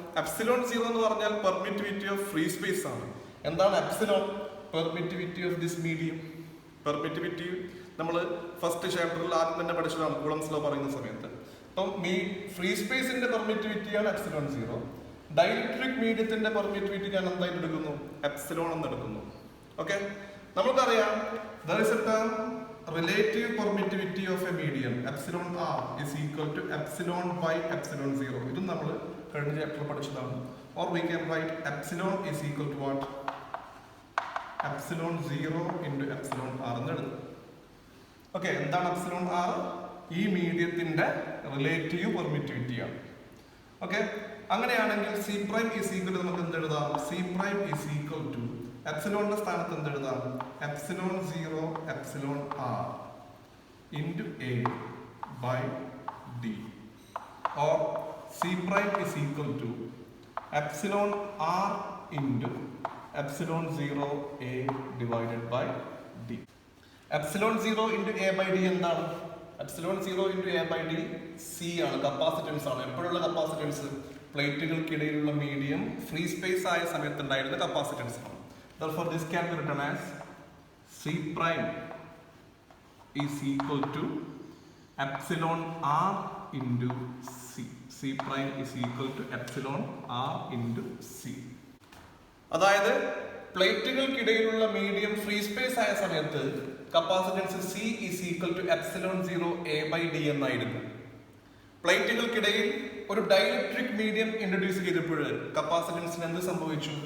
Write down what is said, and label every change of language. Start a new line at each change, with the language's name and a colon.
Malayalam: Epsilon 0 എന്ന് പറഞ്ഞാൽ permittivity of free space ആണ്. എന്താണ് epsilon? Permittivity of this medium. Permittivity നമ്മൾ ഫസ്റ്റ് ചാപ്റ്ററിൽ ആദ്യം തന്നെ പഠിച്ചതാണ്, കൂളംസ് ലോ പറയുന്ന സമയത്ത്. അപ്പം ഫ്രീ സ്പേസിന്റെ പെർമിറ്റിവിറ്റിയാണ് എപ്സിലോൺ 0. ഡൈഇലക്ട്രിക് മീഡിയത്തിന്റെ പെർമിറ്റിവിറ്റി ഞാൻ എന്തായിട്ട് എടുക്കുന്നു? എപ്സിലോൺ എന്ന് എടുക്കുന്നു. ഓക്കെ, നമുക്കറിയാം
English: there is a term relative permittivity of a medium epsilon r is equal to epsilon by epsilon 0.
Malayalam: ഇതും നമ്മൾ കഴിഞ്ഞ ചാപ്റ്ററിൽ പഠിച്ചതാണ്.
English: or we can write epsilon is equal to what? epsilon 0 into epsilon r
Malayalam: എന്ന് എഴുതും. Okay, എന്താണ് epsilon r? ഈ മീഡിയത്തിന്റെ റിലേറ്റീവ് പെർമിറ്റിവിറ്റി ആണ്. ഓക്കെ, അങ്ങനെയാണെങ്കിൽ C prime is equal to നമുക്ക് എന്ത് എഴുതാം? C prime is equal to എപ്സിലോണിന്റെ സ്ഥാനത്ത് എന്ത് എഴുതാം? Epsilon 0 epsilon r into A by D. Or C prime is equal to epsilon r into epsilon 0 A divided by D. Epsilon 0 into A by D എന്താണ്? Epsilon 0 into A by D C ആണ്, capacitance ആണ്. എപ്പോഴുള്ള capacitance? പ്ലേറ്റുകൾക്കിടയിലുള്ള medium free space ആയ സമയത്ത് ഉണ്ടായിരുന്ന capacitance ആണ്.
English: Therefore, this can be written as C prime is equal to epsilon r into C. C prime is equal to epsilon r into C.
Malayalam: അതായത് പ്ലേറ്റുകൾക്കിടയിലുള്ള medium free space ആയ സമയത്ത് capacitance
English: C is equal to epsilon 0 a by d
Malayalam: എന്നായിരുന്നു. പ്ലേറ്റുകൾക്കിടയിൽ ഒരു dielectric medium introduce ചെയ്തപ്പോൾ കപ്പാസിറ്റൻസിന് എന്ത് സംഭവിച്ചു?